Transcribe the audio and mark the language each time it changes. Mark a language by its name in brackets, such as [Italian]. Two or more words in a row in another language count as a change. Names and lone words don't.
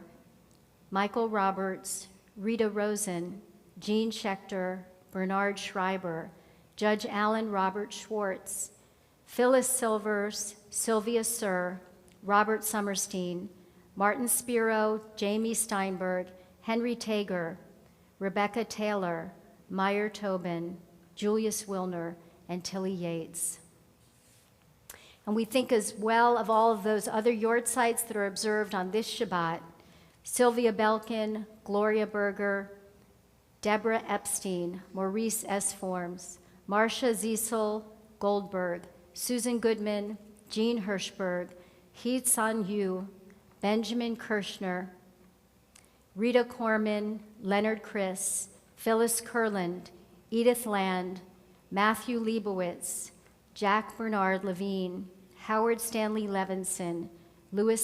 [English] Michael Roberts, Rita Rosen, Jean Schechter, Bernard Schreiber, Judge Alan Robert Schwartz, Phyllis Silvers, Sylvia Sir, Robert Summerstein, Martin Spiro, Jamie Steinberg, Henry Tager, Rebecca Taylor, Meyer Tobin, Julius Wilner, and Tilly Yates. And we think as well of all of those other yard sites that are observed on this Shabbat: Sylvia Belkin, Gloria Berger, Deborah Epstein, Maurice S. Forms, Marcia Ziesel Goldberg, Susan Goodman, Jean Hirschberg, Hee San Yu, Benjamin Kirshner, Rita Corman, Leonard Chris, Phyllis Kurland, Edith Land, Matthew Leibowitz, Jack Bernard Levine, Howard Stanley Levinson, Louis